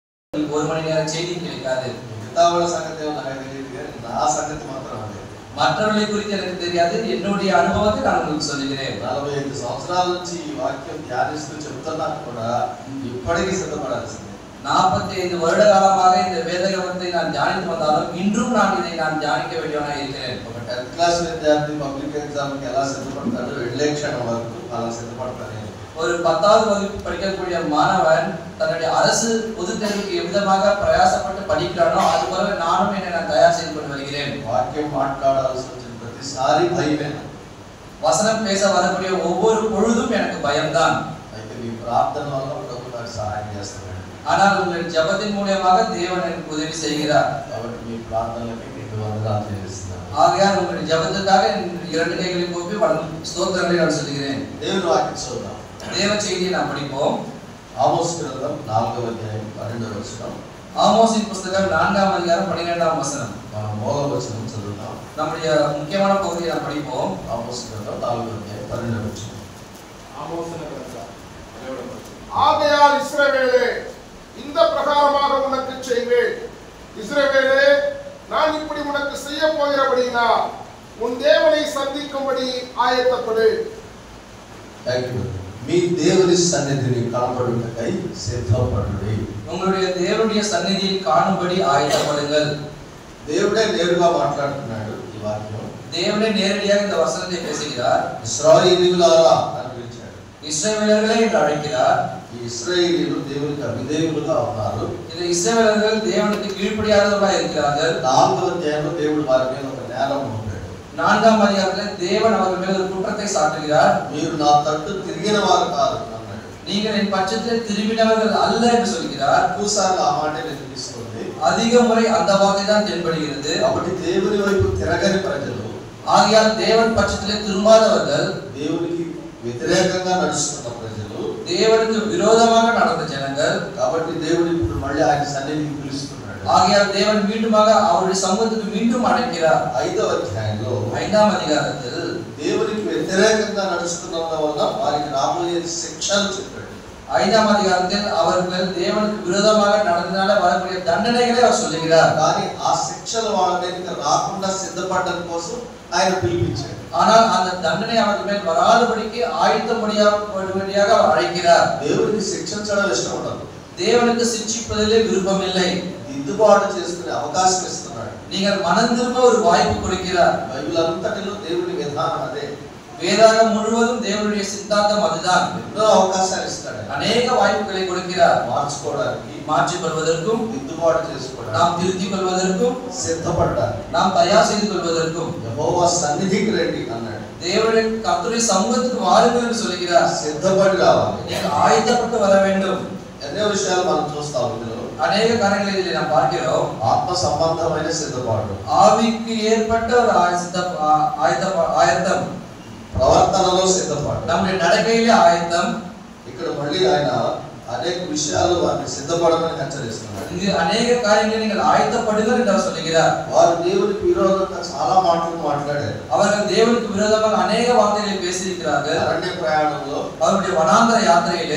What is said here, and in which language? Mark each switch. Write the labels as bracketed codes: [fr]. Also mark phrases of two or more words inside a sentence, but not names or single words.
[ta] ஒரு மணி நேரம் செய்தி கிடைக்காது. மிகத்தாவள சங்கத்தை நான் தெரியுது, நான் சங்கத்தை மாத்திரம் அது மற்றவர்களை குறித்து எனக்கு தெரியாது. என்னுடைய அனுபவத்தை நான் உங்களுக்கு சொல்லுகிறேன். [te] 45 సంవత్సరాల నుంచి ఈ వాక్యం ధ్యానిస్తూ చెప్తున్నా కూడా ఇప్పటికీ సిద్ధపడాల్సిందే. [ta] 45 வருட காலமாக இந்த வேதகமத்தை நான் தியானித்து வந்தாலும் இன்றும் நான் இதை தியானிக்க வேண்டியவனாக இருக்கிறேன். [te] ఒక 10th క్లాస్ విద్యార్థి [en] public exam [te] కి ఎలా సిద్ధపడతాడో వెళ్ళే క్షణం వరకు అలా సిద్ధపడతానే. [ta] ஒரு 10வது வகுப்பு படிக்கக்கூடிய மாணவன் தன்னுடைய அரசு பொது தேர்வுக்கு எவ்விதமாக பிரயாசப்பட்டு படிக்கிறானோ அதுபோல நானும் என்னை தயார் செய்து கொண்டு வருகிறேன். [te] వాక్యం మాట్లాడాల్సి వచ్చిన ప్రతిసారి భయమే. [ta] வசனம் பேச வரக்கூடிய ஒவ்வொரு பொழுதும் எனக்கு பயம்தான். [te] అయితే మీ ప్రార్థన వల్ల ప్రభు నాకు సహాయం చేస్తాడు. [ta] ஆனால் உங்கள் ஜெபத்தின் மூலமாக தேவன் எனக்கு உதவி செய்கிறார். [te] కాబట్టి మీ ప్రార్థనలకి నేను వందనాలు చెల్లిస్తున్నాను. [ta] ஆகையால் உங்கள் ஜெபத்துக்காக இரண்டு கைகளை கூப்பி ஸ்தோத்திரங்களை நான் சொல்கிறேன். [te] దేవుని వాక్యం చూద్దాం. [ta] தேவ செய்தியை நாம் படிப்போம். [te] ఆమోస్ గ్రంథం 4వ అధ్యాయం 12వ వచనం. [ta] ஆமோஸின் புத்தகம் 4ஆம் அதிகாரம் 12ஆம் வசனம். [te] మనం మూల వచనం చదువుదాం. [ta] நம்முடைய முக்கியமான பகுதியை நாம் படிப்போம். [te] ఆమోస్ గ్రంథం 4వ అధ్యాయం 12వ వచనం. [ta] ஆமோஸின் கிரந்தம் ஆகையால் இஸ்ரவேலே இந்த பிரகாரமாக உனக்கு செய்வேன். இஸ்ரவேலே நான் இப்படி உனக்கு செய்ய போகிறபடினா உன் தேவனை சந்திக்கும்படி ஆயத்தப்படு. [te] మీ దేవుని సన్నిధిని కనపడుటకై సిద్ధపడుడి. [ta] உங்களுடைய தேவனுடைய சந்நிதியை காணும்படி ஆயத்தப்படுங்கள். [te] దేవుడే నేరుగా మాట్లాడుతున్నాడు ఈ వాక్యం. [ta] தேவனே நேரடியாக இந்த வசனத்தை பேசுகிறார். [te] ఇశ్రాయేలీయులారా అని పిలిచాడు. [ta] இஸ்ரவேலர்களே என்று அழைக்கிறார். [te] ఈ ఇశ్రాయేలీయులు దేవునికి అవిధేయులుగా ఉన్నారు. [ta] இந்த இஸ்ரவேலர்கள் தேவனுக்கு கீழ்ப்படியாதவர்களாக இருக்கிறார்கள். [te] 4వ అధ్యాయంలో దేవుడు వారి మీద ఒక నేరం మోపాడు. [ta] 4ஆம் அதிகாரத்தில் தேவன் அவர்கள் மேல் ஒரு குற்றத்தை சாட்டுகிறார். [te] మీరు నా తట్టు తిరిగిన వారు కాదు అన్నాడు. [ta] நீங்கள் என் பட்சத்தில் திரும்பினவர்கள் அல்ல என்று சொல்கிறார். [te] ఎక్కువసార్లు ఆ మాట వినిపిస్తుంది. [ta] அதிக முறை அந்த வார்த்தை தான் தென்படுகிறது. [te] కాబట్టి దేవుని వైపు తిరగని ప్రజలు, [ta] ஆகையால் தேவன் பட்சத்திலே திரும்பாதவர்கள், [te] దేవునికి వ్యతిరేకంగా నడుస్తున్న ప్రజలు, [ta] தேவனுக்கு விரோதமாக நடந்த ஜனங்கள். [te] కాబట్టి దేవుడు ఇప్పుడు మళ్ళీ ఆయన సన్నిధికి పిలుస్తున్నాడు. [ta] ஆகையால் தேவன் மீண்டுமாக அவருடைய சமூகத்துக்கு மீண்டும் அழைக்கிறார். [te] 5వ అధ్యాయంలో [ta] 5ஆம் அதிகாரத்தில் [te] దేవునికి వ్యతిరేకంగా నడుస్తున్న వల్ల వారికి రాబోయే శిక్షలు చెప్పాడు. [ta] 5ஆம் அதிகாரத்தில் அவர்கள் தேவனுக்கு விரோதமாக நடந்ததால வரக்கூடிய தண்டனைகளை அவர் சொல்லுகிறார். [te] కానీ ఆ శిక్షలు వాళ్ళ మీదకి రాకుండా సిద్ధపడడం కోసం ఆయన పిలిపించాడు. [ta] ஆனால் அந்த தண்டனை அவர்கள் மேல் வராதபடிக்கு ஆயத்தப்படும்படியாக அவர் அழைக்கிறார். [te] దేవుడికి శిక్షించడం ఇష్టం ఉండదు. [ta] தேவனுக்கு சிட்சிப்பதிலே விருப்பம் இல்லை. [te] దిద్దుబాటు చేసుకునే అవకాశం ఇస్తున్నాడు. [ta] நீங்கள் மனம் திரும்ப ஒரு வாய்ப்பு கொடுக்கிறார். [te] బైబిల్ అంతటిలో దేవుడి విధానం అదే. [ta] வேதாகம் முழுவதும் தேவனுடைய சித்தாந்தம் அதுதான். [te] ఎన్నో అవకాశాలు ఇస్తాడు. [ta] அநேக வாய்ப்புகளை கொடுக்கிறார். [te] మార్చుకోవడానికి, [ta] மாற்றிக் கொள்வதற்கும், [te] దిద్దుబాటు చేసుకోవడానికి, [ta] நாம் திருத்திக் கொள்வதற்கும், [te] సిద్ధపడడానికి, [ta] நாம் தயார் செய்து கொள்வதற்கும். [te] యెహోవా సన్నిధికి రండి అన్నాడు. [ta] தேவனுடைய கர்த்தருடைய சமூகத்துக்கு வாருங்கள் என்று சொல்கிறார். [te] సిద్ధపడి రావాలి. [ta] நீங்கள் ஆயத்தப்பட்டு வர வேண்டும். [te] ఎన్నో విషయాలు మనం చూస్తాం. ఇందులో [ta] அநேக காரியங்களை இதில் நாம் பார்க்கிறோம். [te] ఆత్మ సంబంధమైన సిద్ధపాటు, [ta] ஆவிக்கு ஏற்பட்ட ஒரு ஆயத்தம், [te] ప్రవర్తనలో సిద్ధపాటు. [ta] நம்முடைய நடக்கையிலே ஆயத்தம். [te] ఇక్కడ మళ్ళీ ఆయన అనేక విషయాలు వారిని సిద్ధపడమని హెచ్చరిస్తున్నాడు. [ta] இங்கு அநேக காரியங்களை நீங்கள் ஆயத்தப்படுங்கள் என்று அவர் சொல்கிறார். [te] వారు దేవునికి విరోధంగా చాలా మాటలు మాట్లాడారు. [ta] அவர்கள் தேவனுக்கு விரோதமாக அநேக வார்த்தைகளை பேசியிருக்கிறார்கள். [te] అరణ్య ప్రయాణంలో [ta] அவருடைய வனாந்தர யாத்திரையிலே